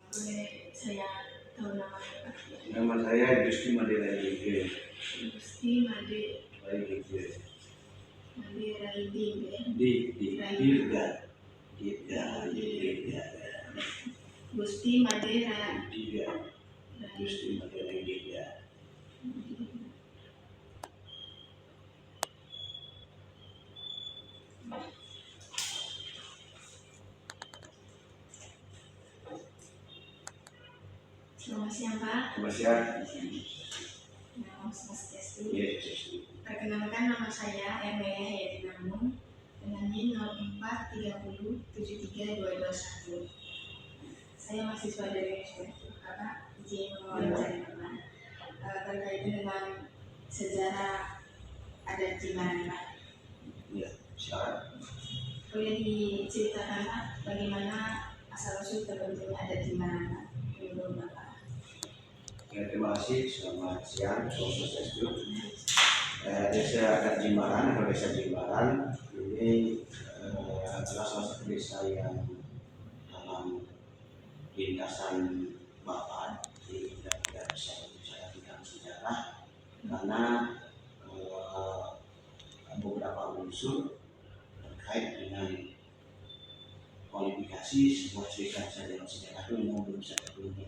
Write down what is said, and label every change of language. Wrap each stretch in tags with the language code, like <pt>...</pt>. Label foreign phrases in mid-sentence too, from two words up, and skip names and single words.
<id>Boleh saya tahu namanya Pak? Nama saya Gusti Made Raige. Gusti Made Raige. Made Raige. Dirga. Gusti Made Raige. Gusti Made Raige. Selamat siang Pak. Selamat siang. Nama saya Sesti. Yes. Perkenalkan, nama saya Ermaya Hayati Namun dengan NIM 0430732221. Saya mahasiswa dari SPF karena izin mewawancari Bapak terkait dengan sejarah adat Jimbaran Pak. Ya, silakan. Boleh diceritakan Pak bagaimana asal usul terbentuknya adat Jimbaran Pak? Menurut Bapak. Ya, terima kasih. Selamat siang. Swastiastu. Desa adat Jimbaran atau desa Jimbaran ini adalah salah satu desa yang dalam lintasan Bapak di daerah saya bidang sejarah, karena beberapa unsur terkait dengan kualifikasi sebuah cerita sejarah itu memang belum bisa terpenuhi.</id>